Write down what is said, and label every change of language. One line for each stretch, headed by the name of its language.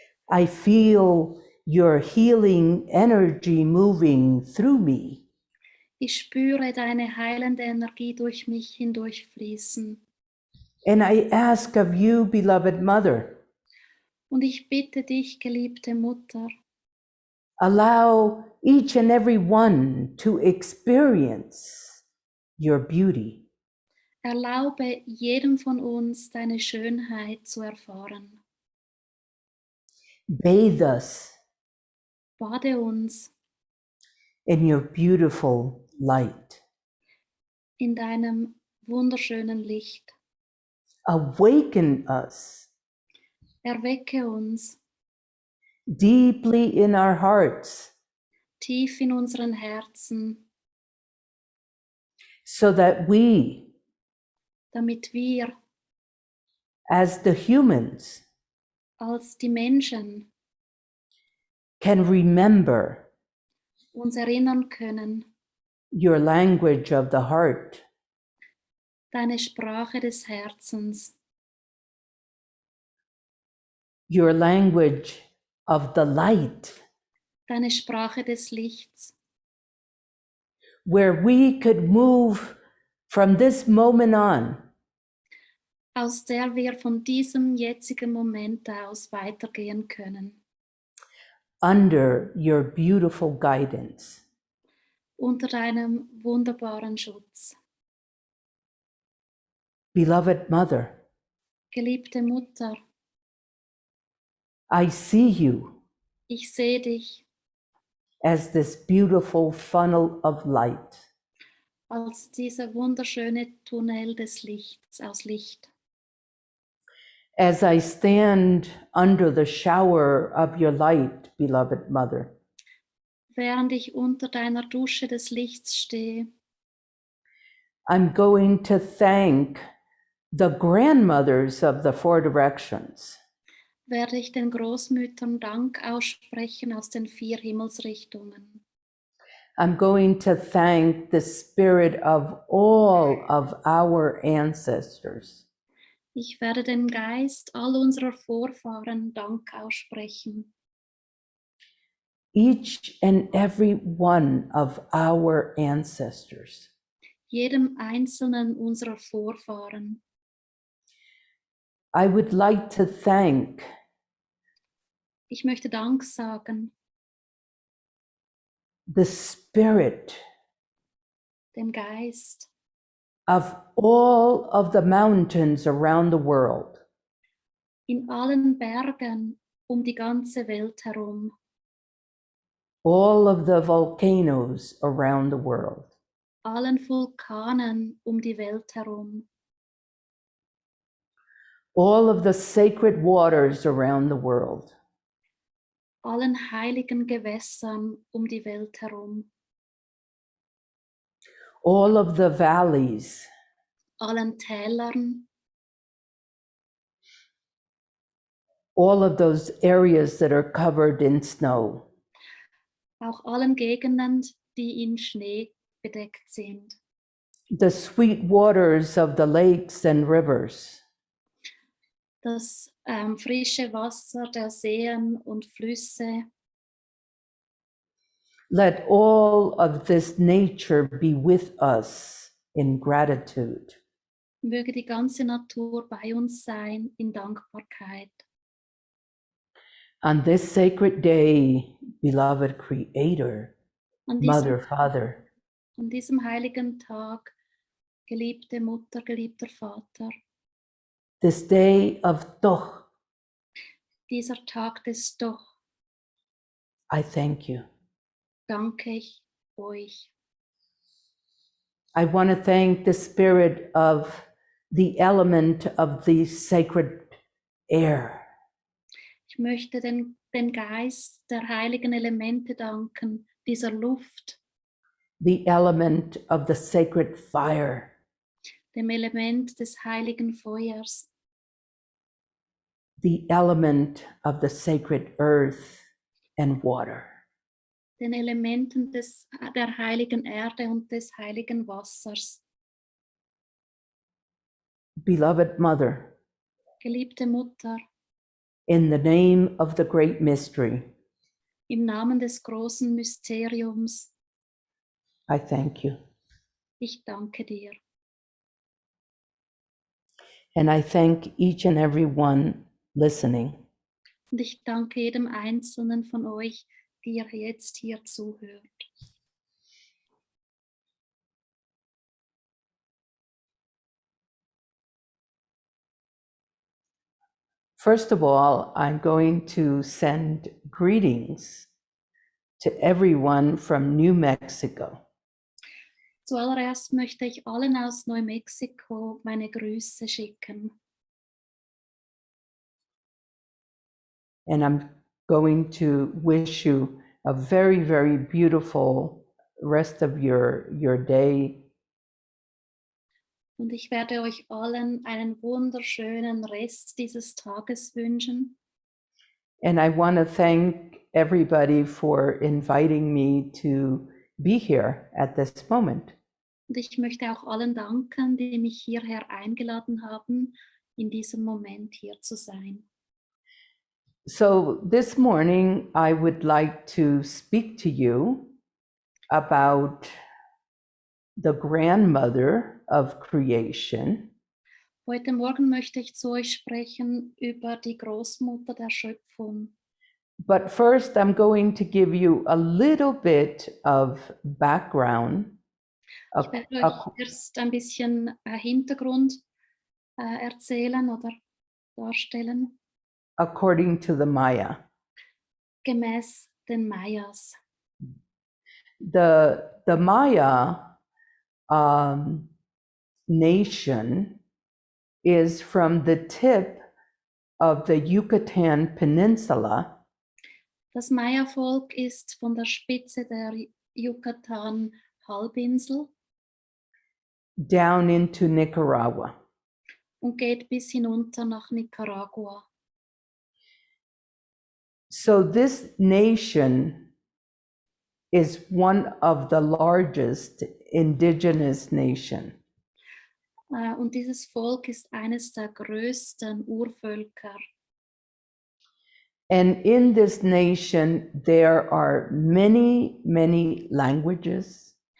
English: I feel your healing energy moving through me.
German: Ich spüre deine heilende Energie durch mich hindurchfließen.
English: And I ask of you, beloved Mother,
German: Und ich bitte dich, geliebte Mutter,
English: allow each and every one to experience your beauty.
German: erlaube jedem von uns deine Schönheit zu erfahren.
English: Bathe us
German: Bade uns
English: in your beautiful light.
German: in deinem wunderschönen Licht.
English: Awaken us
German: Erwecke uns
English: deeply in our hearts
German: tief in unseren Herzen,
English: so that we,
German: damit wir
English: as the humans,
German: als die Menschen
English: can remember
German: uns erinnern können,
English: your language of the heart,
German: deine Sprache des Herzens,
English: your language of the light,
German: deine Sprache des Lichts,
English: where we could move from this moment on
German: aus der wir von diesem jetzigen Moment aus weitergehen können,
English: under your beautiful guidance.
German: unter deinem wunderbaren Schutz.
English: Beloved Mother,
German: Geliebte Mutter,
English: I see you
German: ich sehe dich
English: as this beautiful funnel of light.
German: als dieser wunderschöne Tunnel des Lichts, aus Licht.
English: As I stand under the shower of your light, beloved Mother,
German: Während ich unter deiner Dusche des Lichts stehe,
English: I'm going to thank the grandmothers of the four directions.
German: werde ich den Großmüttern Dank aussprechen aus den 4 Himmelsrichtungen.
English: I'm going to thank the spirit of all of our ancestors.
German: Ich werde dem Geist all unserer Vorfahren Dank aussprechen.
English: Each and every one of our ancestors.
German: Jedem einzelnen unserer Vorfahren.
English: I would like to thank
German: Ich möchte Dank sagen
English: the spirit
German: dem Geist
English: of all of the mountains around the world.
German: in allen Bergen die ganze Welt herum,
English: all of the volcanoes around the world,
German: allen Vulkanen die Welt herum,
English: all of the sacred waters around the world,
German: allen heiligen Gewässern die Welt herum,
English: all of the valleys,
German: allen Tälern,
English: all of those areas that are covered in snow,
German: auch allen Gegenden, die in Schnee bedeckt sind,
English: the sweet waters of the lakes and rivers,
German: das frische Wasser der Seen und Flüsse.
English: let all of this nature be with us in gratitude.
German: Möge die ganze Natur bei uns sein in Dankbarkeit.
English: On this sacred day, beloved Creator,
German: An
English: Mother, Father,
German: diesem heiligen Tag, geliebte Mutter, geliebter Vater,
English: this day of Doch,
German: dieser Tag des Doch,
English: I thank you.
German: danke ich euch.
English: I want to thank the spirit of the element of the sacred air.
German: Ich möchte den Geist der heiligen Elemente danken, dieser Luft,
English: The element of the sacred fire,
German: dem Element des heiligen Feuers,
English: the element of the sacred earth and water.
German: den Elementen der heiligen Erde und des heiligen Wassers.
English: Beloved Mother,
German: Geliebte Mutter,
English: in the name of the great mystery,
German: im Namen des großen Mysteriums,
English: I thank you.
German: ich danke dir.
English: And I thank each and every one listening.
German: Und ich danke jedem Einzelnen von euch, die ihr jetzt hier zuhört.
English: First of all, I'm going to send greetings to everyone from New Mexico.
German: Zuallererst möchte ich allen aus Neumexiko meine Grüße schicken.
English: And I'm going to wish you a very, very beautiful rest of your day.
German: Und ich werde euch allen einen wunderschönen Rest dieses Tages wünschen.
English: And I want to thank everybody for inviting me to be here at this moment.
German: Und ich möchte auch allen danken, die mich hierher eingeladen haben, in diesem Moment hier zu sein.
English: So this morning, I would like to speak to you about the grandmother of creation.
German: Heute Morgen möchte ich zu euch sprechen über die Großmutter der Schöpfung.
English: But first, I'm going to give you a little bit of background.
German: Ich werde euch erst ein bisschen Hintergrund erzählen oder darstellen,
English: According to the Maya.
German: gemäß den Mayas.
English: The Maya nation is from the tip of the Yucatan Peninsula
German: Das Maya-Volk ist von der Spitze der Yucatan-Halbinsel
English: down into Nicaragua.
German: und geht bis hinunter nach Nicaragua.
English: So this nation is one of the largest indigenous nation.
German: Und dieses Volk ist eines der größten Urvölker.
English: And in this nation, there are many, many languages,